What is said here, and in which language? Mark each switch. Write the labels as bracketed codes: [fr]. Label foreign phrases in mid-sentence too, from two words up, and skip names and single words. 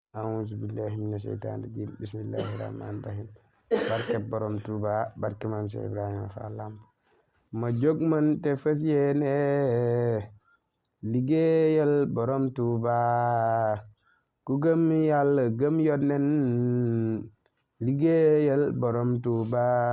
[ar] أعوذ بالله من الشيطان الرجيم. بسم الله الرحمن الرحيم. [wo] Barke Borom Tuuba, barke Maam Cheikh Ibrahima Fall Lamp. Ma jóg man te fas yéene liggéeyal Borom Tuuba. Ku gëm Yàlla, gëm Yónneen, liggéeyal Borom Tuuba.